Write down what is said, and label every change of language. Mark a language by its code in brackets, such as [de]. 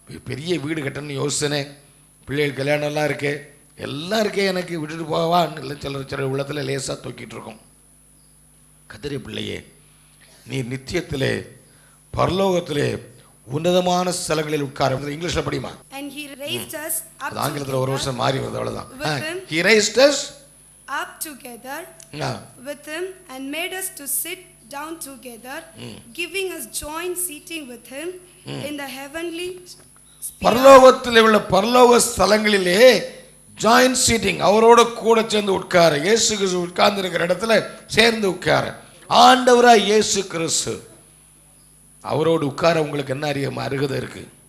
[ta] பெரிய வீடு கட்டணும்னு யோசனை, பிள்ளைகள் கல்யாணம்லாம் இருக்கே, எல்லாம் இருக்கே, எனக்கு விட்டுட்டு போவான்னு இல்லை சில உள்ளத்தில் லேசாக தூக்கிட்டு இருக்கோம். கதிரை பிள்ளையே, நீ நித்தியத்திலே பரலோகத்திலே உன்னதமான ஸ்தலங்களில் உட்கார. இங்கிலீஷில் படிமா. [en] And he raised us up [ta] அது ஆங்கிலத்தில் ஒரு வருஷம் மாறி வருது, அவ்வளோதான். [en] He raised us up together with him and made us to sit down together, giving us joint seating with him in the heavenly [ta] பரலோகத்தில் உள்ள பரலோக ஸ்தலங்களிலே ஜாயின்ட் சீட்டிங், அவரோட கூட சேர்ந்து உட்கார. இயேசு கிறிஸ்து உட்கார்ந்து இருக்கிற இடத்துல சேர்ந்து உட்கார. ஆண்டவராய் இயேசு கிறிஸ்து அவரோடு உட்கார உங்களுக்கு என்ன அருகதை இருக்கு?